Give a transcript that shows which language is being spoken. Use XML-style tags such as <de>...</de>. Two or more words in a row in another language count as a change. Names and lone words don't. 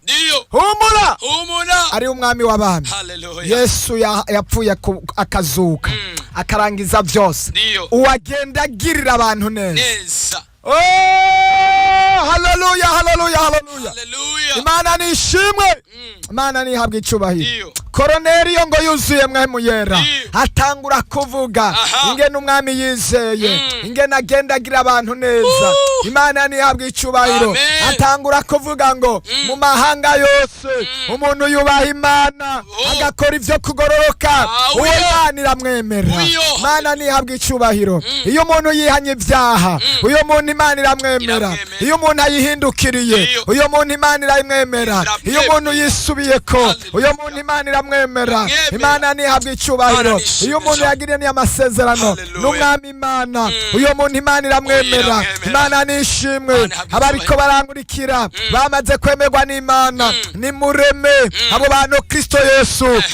<rn>Ndiyo. Humura. Humura. Ari umwami w'abami. Hallelujah. Yesu ya-, yapfuye ku-, akazuka. Mm. Akarangiza byose. Ndiyo. Uwagenda agirira abantu neza. Neza. Oh, hallelujah, hallelujah, hallelujah. Hallelujah. Imana ni ishimwe. Mm. Imana ni ihabwe icyubahiro. Ndiyo. Koroneliyo ngo yuzuye mpwemu yera. Ndiyo. Atangura kuvuga Aha. ingene umwami yizeye, Mm. ingene agenda agira abantu neza. Woo. Imana ni ihabwe icyubahiro. Amen. Atangura kuvuga ngo Mm. mu mahanga yose Mm. umuntu yubaha Imana, Oh. agakora ibyo kugororoka, Ah, uwo uyo. Imana iramwemera. Uyo. Imana ni ihabwe icyubahiro. Mm. Iyo umuntu yihanye ibyaha, Mm. uyo muntu Imana iramwemera. Iramwemera. Iyo umuntu ayihindukiriye, Iyo. uyo muntu Imana iramwemera. Iramwemera. Iyo umuntu yisubiyeko, Hallelujah. uyo muntu Imana iramwemera. Iramwemera. Imana ni ihabwe icyubahiro. Imana ni ishimwe Iyo umuntu cyane. yagiranye amasezerano Hallelujah. n'umwami Imana, Mm. uyo muntu Imana iramwemera. Iramwemera. Imana ni ishimwe. Imana ihabwe Abariko icyubahiro. barankurikira Mm. bamaze kwemerwa n'Imana. Mm. Nimureme Mm. abo bantu Kristo Yesu Ehe.</rn>